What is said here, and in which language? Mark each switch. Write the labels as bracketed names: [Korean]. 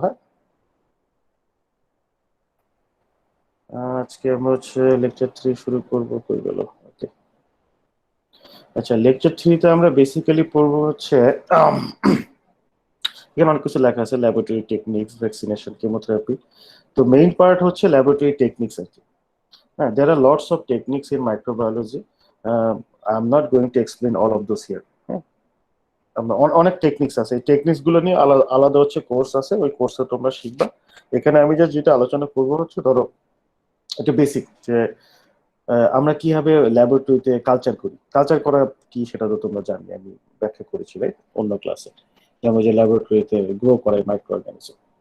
[Bangla] হ্যাঁ, আজকে আমরা হচ্ছে লেকচার 3 শুরু করবো, কই গেল। ওকে, আচ্ছা, লেকচার 3 তে আমরা বেসিক্যালি পড়বো হচ্ছে এখানে অনেক কিছু লেখা আছে, ল্যাবরেটরি টেকনিক্স, ভ্যাকসিনেশন, কেমোথেরাপি। তো মেইন পার্ট হচ্ছে ল্যাবরেটরি টেকনিক্স আর কি। [English] হ্যাঁ, there are lots of techniques in microbiology. I'm not going to explain all of those here. [Bangla] হ্যাঁ, আমরা অনেক টেকনিক্স আছে, এই টেকনিক্স গুলো নিয়ে আলাদা আলাদা হচ্ছে কোর্স আছে, ওই কোর্সে তোমরা শিখবা। এখানে আমি যেটা আলোচনা করবো হচ্ছে ধরো একটা বেসিক, যে আমরা কিভাবে ল্যাবরেটরিতে কালচার করি, কালচার করা কি সেটা তো তোমরা জানি, আমি ব্যাখ্যা করেছি রাইট অন্য ক্লাসে, আমরা যে ল্যাবরেটরিতে গ্রো করাই মাইক্রো অর্গানিজম।